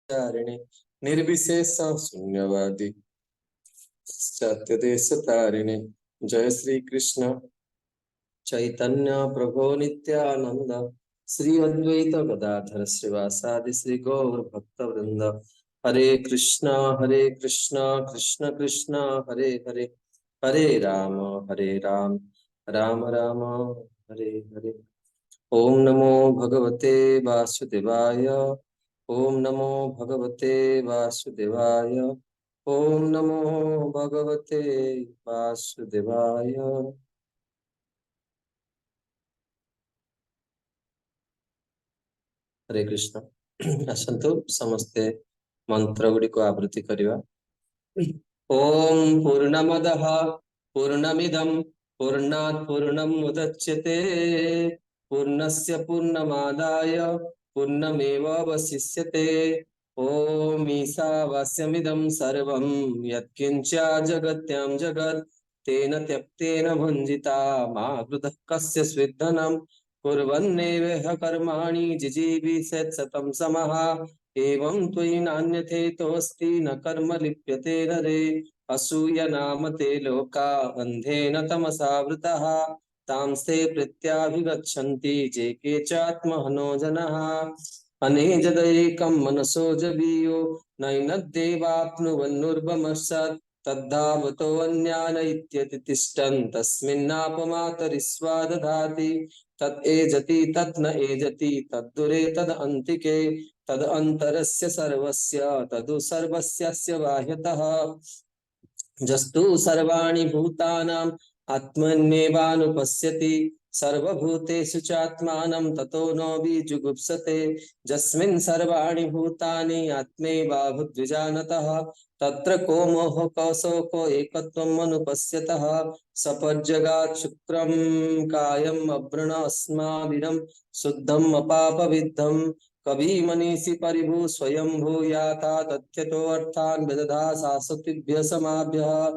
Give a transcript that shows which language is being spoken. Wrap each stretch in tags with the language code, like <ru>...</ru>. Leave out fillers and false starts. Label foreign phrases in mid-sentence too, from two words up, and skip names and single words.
<sa>चारिणे निर्विशेष शून्यवादी सत्यदेश तारिणे। जय श्री कृष्ण चैतन्य प्रभो नित्यानंद श्री अद्वैत गदाधर श्रीवासादि श्री गौर भक्त वृंद। हरे कृष्णा कृष्ण कृष्ण हरे हरे, हरे राम राम राम हरे हरे। ओम नमो भगवते वासुदेवाय, ओम नमो भगवते वासुदेवाय, ओम नमो भगवते वासुदेवाय। हरे कृष्ण।</sa> <or>ଆସନ୍ତୁ ସମସ୍ତେ ମନ୍ତ୍ର ଗୁଡ଼ି କୁ ଆବୃତ୍ତି କରିବା।</or> <sa>ओम पूर्णमदः पूर्णमिदं पूर्णात् पूर्णमुदच्यते पूर्णस्य पूर्णमादाय पूर्णमेवावशिष्यते। ओम ईशावास्यमिदं सर्वं यत्किञ्च जगत्यां जगत् तेन त्यक्तेन भुञ्जिता मा कृतः कस्य स्विद्धनं कुर्वन्नेवेह कर्माणि जिजीविषेत् शतं समः। एवं त्वयि नान्यथेतोऽस्ति न कर्म लिप्यते नरे। असूय नाम ते लोका अन्धेन तमसावृतः तांस्ते प्रत्याभिगच्छन्ति जे के चात्महनो जनः। अनेजदैकं मनसो जवीयो नैनद्देवाप्नुवन्नुर्भमस्सत् तद्धावतो अन्यान इत्यतिष्ठन् तस्मिन्नापमातरिस्वा दधाति। तत् एजति तत् न एजति तद्दुरे तदन्तिके तद अंतरस्य सर्वस्य तदु सर्वस्यस्य बाह्यतः। जस्तु सर्वाणि भूतानाम् आत्मन्येवानुपश्यति सर्वभूतेषु चात्मानं ततो नो विजुगुप्सते। यस्मिन् सर्वाणि भूतानि आत्मैवाभूद्विजानतः तत्र को मोह को शोको एकत्वम् अनुपश्यतः। सपज्जगात् शुक्रं कायम् अवृण अस्माभिरं शुद्धम् अपापविद्धम् कवि मनीषी परिभू स्वयं भूयाता तथ्यतो अर्थान् विदधा शाश्वतिभ्य समाभ्यः।</sa>